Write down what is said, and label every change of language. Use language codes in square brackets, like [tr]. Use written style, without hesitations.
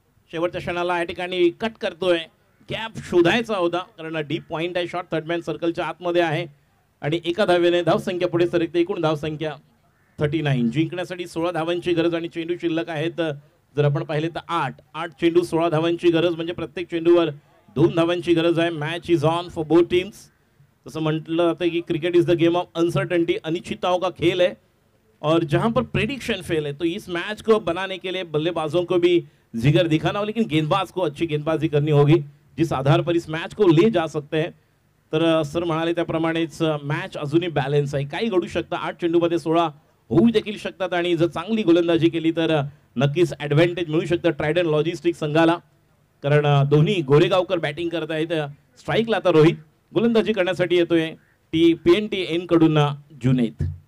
[mr] शेवटच्या क्षणाला या ठिकाणी कट करतोय, गॅप शोधायचा होता कारण डीप पॉइंट आहे, शॉट थर्डमॅन सर्कलच्या आतमध्ये आहे आणि एका धावेने धावसंख्या पुढे सरकते. एकूण धावसंख्या 39. जिंकण्यासाठी 16 धावांची गरज आणि चेंडू शिल्लक आहेत जर आपण पाहिले तर 8 चेंडू 16 धावांची गरज म्हणजे प्रत्येक चेंडूवर 2 धावांची गरज आहे. [en] Match is on for both teams. [mr] जसं म्हटलं जातं की [en] cricket is the game of uncertainty, [hi] अनिश्चितताओं का खेल है और जहां पर प्रेडिक्शन फेल है तो इस मैच को बनाने के लिए बल्लेबाजों को भी जिगर दिखाना हो, लेकिन गेंदबाज को अच्छी गेंदबाजी करनी होगी जिस आधार पर इस मैच को ले जा सकते हैं. [mr] तर सर म्हणाले त्याप्रमाणेच मॅच अजूनही बॅलन्स आहे, काही घडू शकतं. 8 चेंडूमध्ये 16 होऊ देखील शकतात आणि जर चांगली गोलंदाजी केली तर नक्कीच ॲडव्हान्टेज मिळू शकतं ट्रायडन लॉजिस्टिक संघाला. कारण दोन्ही गोरेगावकर बॅटिंग करत आहेत. स्ट्राईकला आता रोहित, गोलंदाजी करण्यासाठी येतोय PNTN कडून जुनैद.